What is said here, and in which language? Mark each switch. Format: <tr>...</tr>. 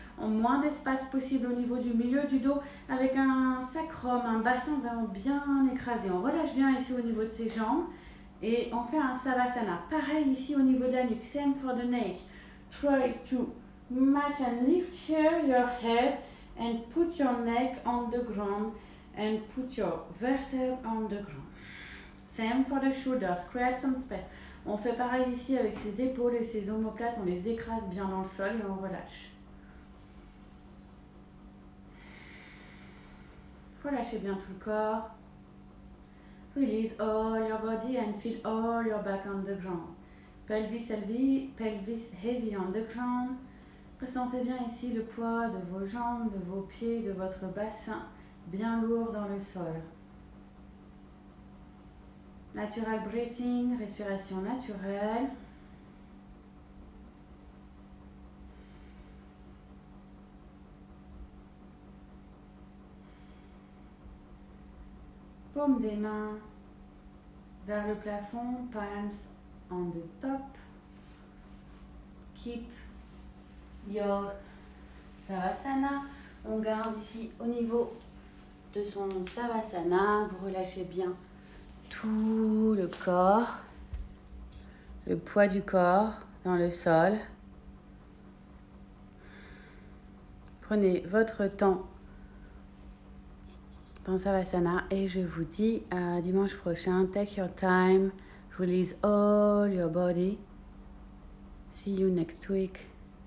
<fr>En moins d'espace possible au niveau du milieu du dos avec un sacrum, un bassin vraiment bien écrasé. On relâche bien ici au niveau de ses jambes et on fait un Savasana. Pareil ici au niveau de la nuque.</fr> <en>Same for the neck. Try to match and lift here your head. And put your neck on the ground and put your vertebrae on the ground. Same for the shoulders. Create some space.</en> <fr>On fait pareil ici avec ses épaules et ses omoplates. On les écrase bien dans le sol et on relâche. Relâchez bien tout le corps.</fr> <en>Release all your body and feel all your back on the ground. Pelvis heavy on the ground.</en> <fr>Ressentez bien ici le poids de vos jambes, de vos pieds, de votre bassin, bien lourd dans le sol.</fr> <en>Natural breathing,</en> <fr>respiration naturelle. Paume des mains vers le plafond,</fr> <en>palms on the top. Keep your Savasana.</en> <fr>On garde ici au niveau de son Savasana. Vous relâchez bien tout le corps, le poids du corps dans le sol. Prenez votre temps dans Savasana et je vous dis à dimanche prochain.</fr> <en>Take your time, release all your body. See you next week.</en>